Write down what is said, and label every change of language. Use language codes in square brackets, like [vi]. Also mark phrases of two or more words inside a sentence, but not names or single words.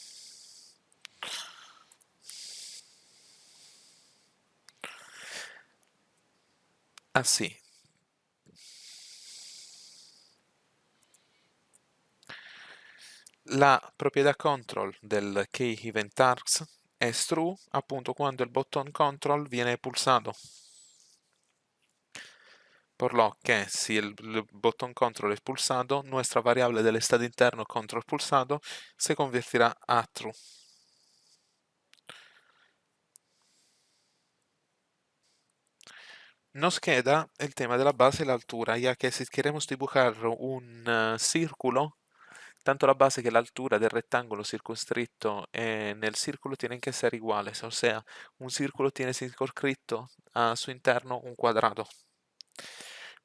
[es] Así. La propiedad control del keyEventArgs es true [it] appunto quando il [es] botón control viene pulsado. Por lo que si el botón control es pulsado, nuestra variable del estado interno control pulsado se convertirá a true. Nos queda el tema de la base y la altura, ya que si queremos dibujar un círculo, tanto la base que la altura del rectángulo circunscrito en el círculo tienen que ser iguales, o sea, un círculo tiene circunscrito a su interno un cuadrado.